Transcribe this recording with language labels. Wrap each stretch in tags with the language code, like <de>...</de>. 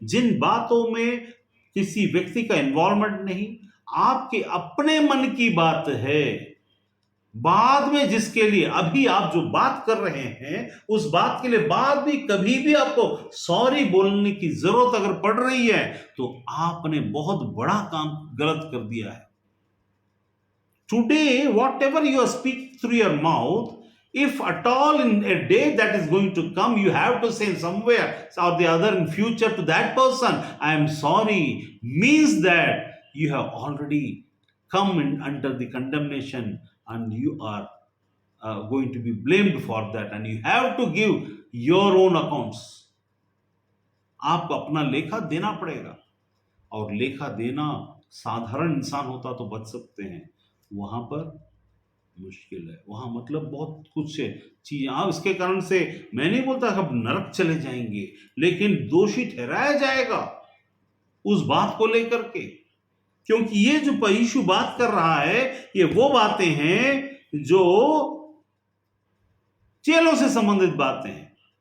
<hi>जिन बातों में किसी व्यक्ति का इन्वॉल्वमेंट नहीं, आपके अपने मन की बात है, बाद में जिसके लिए अभी आप जो बात कर रहे हैं उस बात के लिए बाद भी कभी भी आपको सॉरी बोलने की जरूरत अगर पड़ रही है तो आपने बहुत बड़ा काम गलत कर दिया है।</hi> <en>Today, whatever you speak through your mouth, if at all in a day that is going to come, you have to say somewhere or the other in future to that person, I am sorry, means that you have already come in under the condemnation and you are going to be blamed for that and you have to give your own accounts.</en> <hi>आपको अपना लेखा देना पड़ेगा, और लेखा देना साधारण इंसान होता तो बच सकते हैं, वहां पर मुश्किल है। वहां मतलब बहुत कुछ चीज, हाँ इसके कारण से मैं नहीं बोलता अब नरक चले जाएंगे, लेकिन दोषी ठहराया जाएगा उस बात को लेकर के, क्योंकि ये जो यीशु बात कर रहा है ये वो बातें हैं जो चेलों से संबंधित बातें हैं।</hi>